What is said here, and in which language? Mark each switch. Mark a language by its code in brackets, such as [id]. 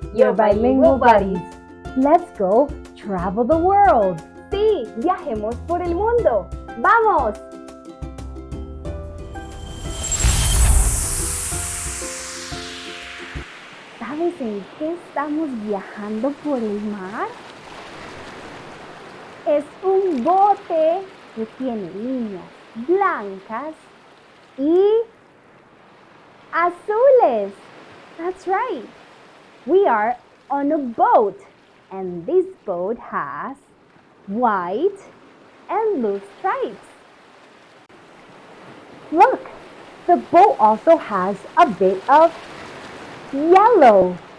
[en] your bilingual buddies. Let's go travel the world. [es] Sí, viajemos por el mundo. ¡Vamos! ¿Sabes en qué estamos viajando por el mar? Es un bote que tiene líneas blancas y azules. [en] That's right. We are on a boat, and this boat has white and blue stripes. Look, the boat also has a bit of yellow.